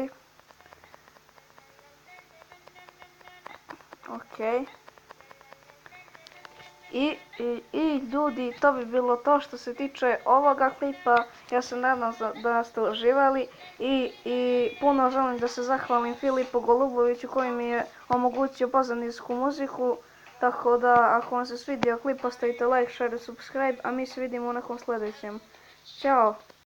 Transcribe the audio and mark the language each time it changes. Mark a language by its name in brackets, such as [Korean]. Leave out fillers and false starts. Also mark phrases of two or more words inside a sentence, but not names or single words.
[Serbian] I ljudi, to bi bilo to što se tiče ovoga klipa. Ja se nadam da ste uživali i puno želim da se zahvalim Filipu Goluboviću koji mi je omogućio pozadinsku muziku. Tako da, ako vam se svidio klip, ostavite [English] like, share [Serbian] i subscribe, a mi se vidimo u nekom sljedećem. Ćao!